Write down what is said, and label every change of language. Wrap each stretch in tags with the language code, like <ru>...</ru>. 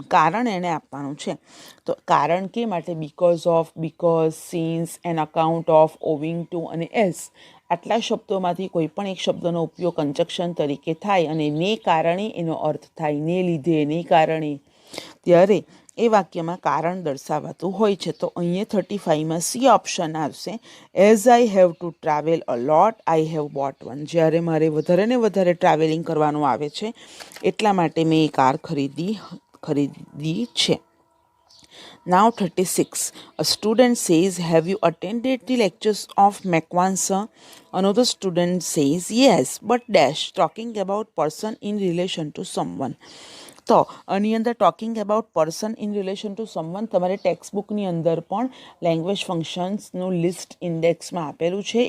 <gu>કારણ એને આપવાનું છે. તો કારણ કે માટે because since an account of owing two અને એસ આટલા શબ્દોમાંથી કોઈ પણ એક શબ્દનો ઉપયોગ કંજક્શન તરીકે થાય અને ને કારણે એનો અર્થ થાય, ને લીધે, ને કારણે, ત્યારે એ વાક્યમાં કારણ દર્શાવાતું હોય છે. તો અહીંયા 35માં સી ઓપ્શન આવશે.</gu> <en>As I have to travel a lot I have bought one.</en> <gu>જ્યારે મારે વધારે ને વધારે ટ્રાવેલિંગ કરવાનું આવે છે એટલા માટે મેં એ કાર ખરીદી છે.</gu> <en>Now 36. A student says, have you attended the lectures of McQuan sir? Another student says, yes, but dash, talking about person in relation to someone.</en> <gu>તો આની અંદર talking about person in relation two someone તમારે text બુકની અંદર પણ language ફંક્શન્સનું list ઇન્ડેક્સમાં આપેલું છે.</gu>